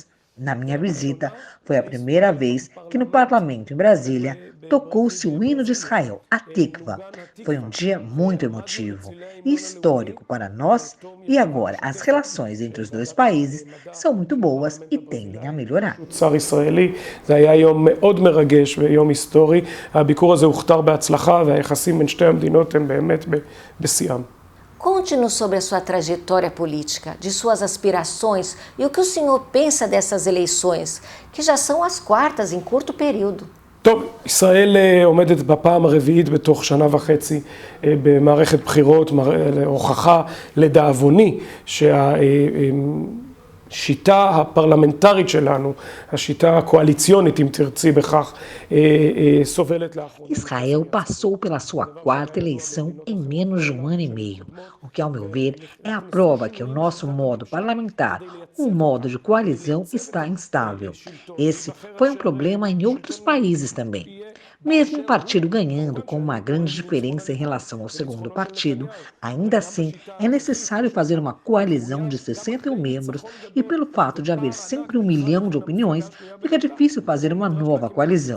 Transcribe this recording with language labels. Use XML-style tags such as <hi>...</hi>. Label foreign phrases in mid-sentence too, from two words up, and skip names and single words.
<pt>Na minha visita, foi a primeira vez que no parlamento em Brasília tocou-se o hino de Israel, a Tikva. Foi um dia muito emotivo e histórico para nós e agora as relações entre os dois países são muito boas e tendem a melhorar.</pt> <he>שר ישראלי, זה היה יום מאוד מרגש ויום היסטורי. הביקור הזה הוכתר בהצלחה והיחסים בין שתי המדינות הם באמת בשיאם.</he> <pt>Conte-nos sobre a sua trajetória política, de suas aspirações e o que o senhor pensa dessas eleições, que já são as quartas em curto período.</pt> <he>טוב, ישראל עומדת בפעם הרביעית בתוך שנה וחצי במערכת בחירות, הוכחה לדאבוני השיטה הפרלמנטרית שלנו, השיטה הקואליציונית, אם תרצי בכך, סובלת לאחרונה.</he> <pt>Israel passou pela sua quarta eleição em menos de um ano e meio, o que, ao meu ver, é a prova que o nosso modo parlamentar, o modo de coalizão, está instável. Esse foi um problema em outros países também. Mesmo o partido ganhando com uma grande diferença em relação ao segundo partido, ainda assim é necessário fazer uma coalizão de 61 membros e pelo fato de haver sempre 1 milhão de opiniões, fica difícil fazer uma nova coalizão.</pt>